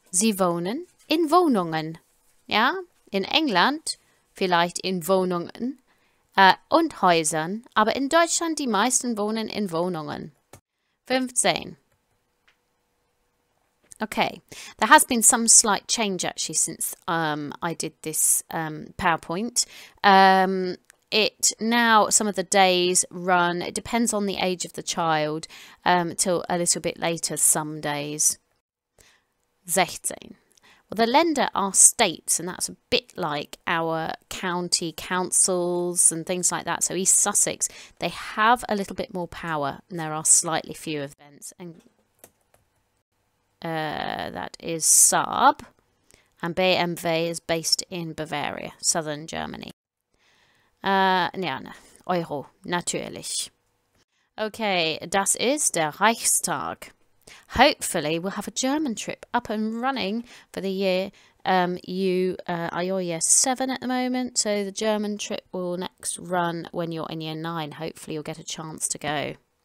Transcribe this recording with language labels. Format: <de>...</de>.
<de>Sie wohnen in Wohnungen. Ja, in England vielleicht in Wohnungen und Häusern, aber in Deutschland die meisten wohnen in Wohnungen.</de> <en>15. Okay, there has been some slight change actually since I did this PowerPoint. Some of the days run, it depends on the age of the child, till a little bit later some days. 16. Well, the Länder are states, and that's a bit like our county councils and things like that. So East Sussex, they have a little bit more power, and there are slightly fewer events. And that is Saab, and BMW is based in Bavaria, southern Germany.</en> <de>Euro, natürlich. Okay, das ist der Reichstag.</de> <en>Hopefully we'll have a German trip up and running for the year. You are your year 7 at the moment, so the German trip will next run when you're in year 9. Hopefully you'll get a chance to go.</en>